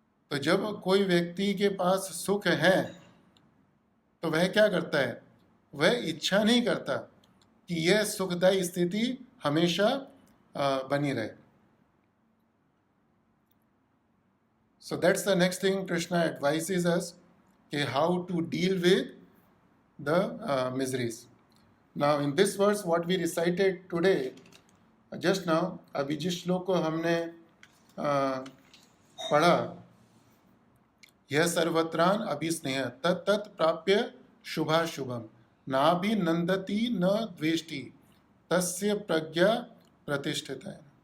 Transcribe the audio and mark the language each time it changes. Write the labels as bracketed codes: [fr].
[hi] तो जब कोई व्यक्ति के पास सुख है तो वह क्या करता है? वह इच्छा नहीं करता कि यह सुखदायी स्थिति हमेशा बनी रहे। [en] So that's the next thing Krishna advises us, कि how to deal with the miseries. Now in this verse what we recited today, just now, [hi] अभी जिस श्लोक को हमने पढ़ा, [sa] यह सर्वत्रान अभिस्नेह तत् प्राप्य शुभाशुभम नाभिनंदति न द्वेष्टि तस्य प्रज्ञा प्रतिष्ठित [hi] है।